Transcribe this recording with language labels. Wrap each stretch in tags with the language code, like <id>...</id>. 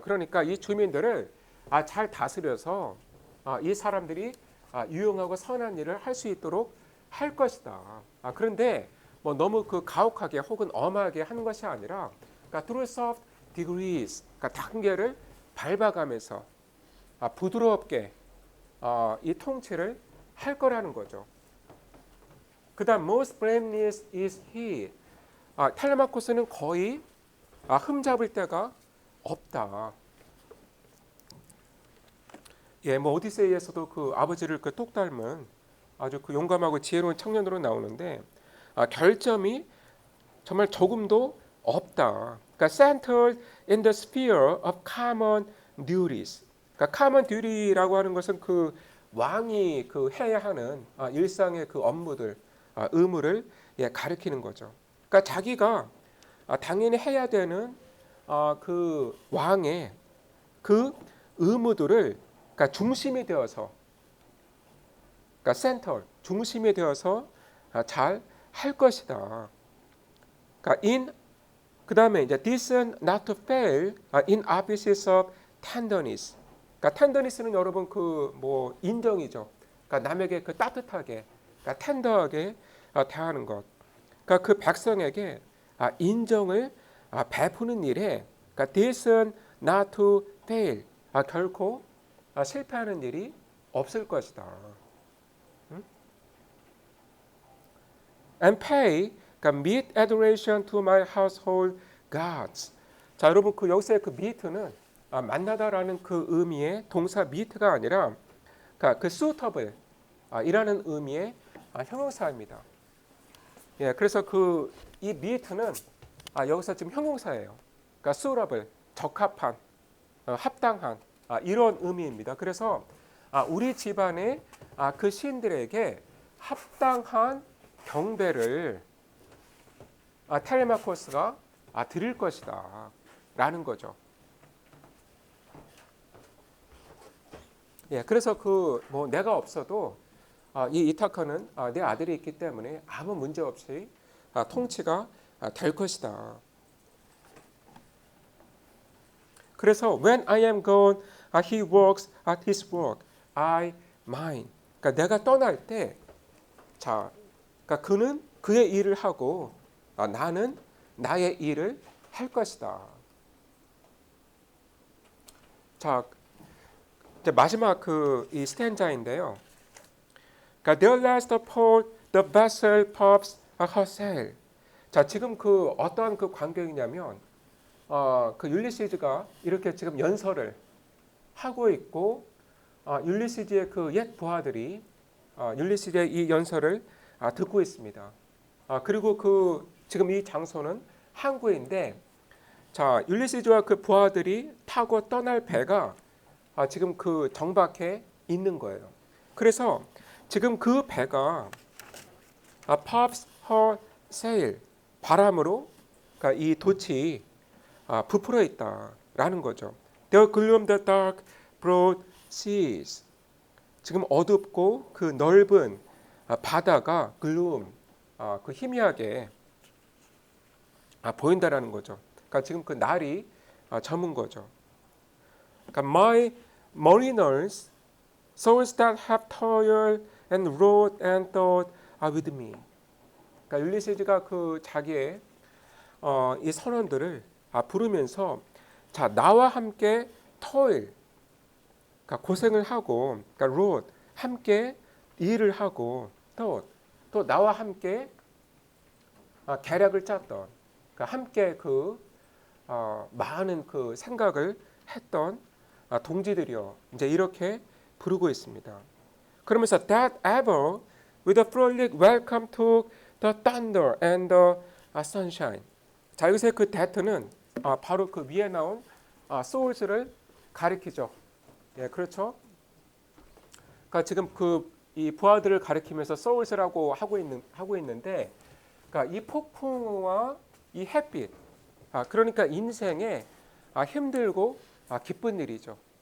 <ko>그러니까 이 주민들을 잘 다스려서 이 사람들이 유용하고 선한 일을 할 수 있도록 할 것이다. 그런데 뭐 너무 그 가혹하게 혹은 엄하게 하는 것이 아니라 그러니까</ko> <en>through soft degrees,</en> <ko>그러니까 단계를 밟아가면서 부드럽게 이 통치를 할 거라는 거죠. 그다음</ko> <en>most blameless is he.</en> <ko>텔레마코스는 거의 흠잡을 데가 없다. 예, 뭐 오디세이에서도 그 아버지를 그 똑 닮은 아주 그 용감하고 지혜로운 청년으로 나오는데 결점이 정말 조금도 없다. 그러니까</ko> <en>centered in the sphere of common duties.</en> <ko>그러니까 common duty라고 하는 것은 그 왕이 그 해야 하는 일상의 그 업무들, 의무를 가리키는 거죠. 그러니까 자기가 당연히 해야 되는 그 왕의 그 의무들을 그러니까 중심이 되어서, 그러니까 센터 중심이 되어서 잘 할 것이다. 그러니까 그다음에 이제</ko> <en>decent not to fail in offices of tenderness.</en> <ko>그러니까 tenderness는 여러분 그 뭐 인정이죠. 그러니까 남에게 그 따뜻하게, 그러니까 텐더하게 대하는 것. 그러니까 그 백성에게 인정을 베푸는 일에 그러니까</ko> <en>decent not to fail,</en> <ko>결코 실패하는 일이 없을 것이다.</ko> <en>And pay meet adoration to my household gods.</en> <ko>자, 여러분 그 여기서의 그 meet는 만나다라는 그 의미의 동사 meet가 아니라 그러니까 그 suitable 이라는 의미의 형용사입니다. 예, 그래서 그 이 meet는 여기서 지금 형용사예요. 그러니까 suitable, 적합한, 합당한 이런 의미입니다. 그래서 우리 집안의 그 신들에게 합당한 경배를 텔레마코스가 드릴 것이다 라는 거죠. 예, 그래서 그 뭐 내가 없어도 이 이타카는 내 아들이 있기 때문에 아무 문제 없이 통치가 될 것이다. 그래서</ko> <en>when I am gone, he works at his work, I mine.</en> <ko>그러니까 내가 떠날 때, 자, 그러니까 그는 그의 일을 하고 나는 나의 일을 할 것이다. 자, 이제 마지막 그 이 스탠자인데요. 그러니까</ko> <en>their last port, the vessel puffs her sail.</en> <ko>자, 지금 그 어떠한 그 광경이냐면 그 율리시즈가 이렇게 지금 연설을 하고 있고 율리시즈의 그 옛 부하들이 율리시즈의 이 연설을 듣고 있습니다. 그리고 그 지금 이 장소는 항구인데, 자, 율리시즈와 그 부하들이 타고 떠날 배가 지금 그 정박해 있는 거예요. 그래서 지금 그 배가</ko> <en>puffs her sail.</en> <ko>바람으로 그러니까 이 돛이 부풀어 있다라는 거죠.</ko> <en>There gloom the dark broad seas.</en> <ko>지금 어둡고 그 넓은 바다가 gloom 그 희미하게 보인다라는 거죠. 그러니까 지금 그 날이 저문 거죠. 그러니까</ko> <en>my mariners, souls that have toiled and wrought and thought are with me.</en> <ko>그러니까 율리시즈가 그 자기의 이 선원들을 부르면서 자 나와 함께 toil, 그러니까 고생을 하고, 그러니까 wrought 함께 일을 하고, 또 나와 함께 계략을 짰던, 그러니까 함께 그 많은 그 생각을 했던 동지들이요. 이제 이렇게 부르고 있습니다. 그러면서</ko> <en>that ever with a frolic welcome to the thunder and the sunshine.</en> <ko>자 여기서 그 that는 바로 그 위에 나온 souls를 가리키죠. 예, 그렇죠. 그러니까 지금 이 부하들을 가리키면서 souls라고 하고 있는데, 그러니까 이 폭풍과 이 햇빛, 그러니까 인생에 힘들고 기쁜 일이죠.</ko>